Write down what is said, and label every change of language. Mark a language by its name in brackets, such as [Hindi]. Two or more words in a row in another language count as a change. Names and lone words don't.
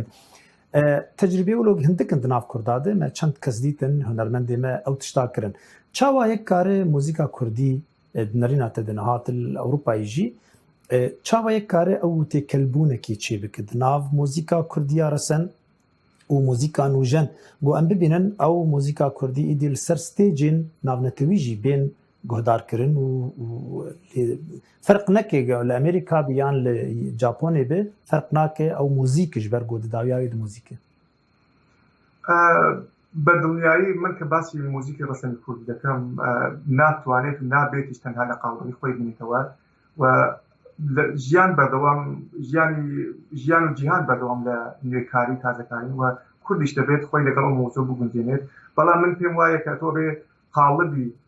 [Kurdish] tecrübê wilo hindikin di nav Kurda de me çend kes dîtin hunermendê me ew tişta kirin çawa yek kare muzîka Kurdî di nerîna te de niha til Ewropayê jî çawa yek kare ew têkelbûnekî çê bike di nav muzîka Kurdiya resen û muzîka nûjen got em bibînin ew muzîka Kurdî îdî li ser stêcên navnetewî jî bên guhdarkirin û ferq neke li Amerîka bi yan li Japonê be ferq nake ew muzîk ji ber got di dawiyayê di muzîkê [Central Kurdish] بە دڵنیایی من کە باسی موزیکی ڕەسەنی کوردی دەکەم ناتوانێت و نابێتیش تەنها لە قاڵبی خۆی بینیتەوە و ژیان بەردەوام ژیان و جیهان بەردەوام لە نوێکاری تازەکاری و کوردیش دەبێت خۆی لەگەڵ مۆزۆ بگونجێنێت بەڵام من پێم وایە کە تۆ بێ قاڵبی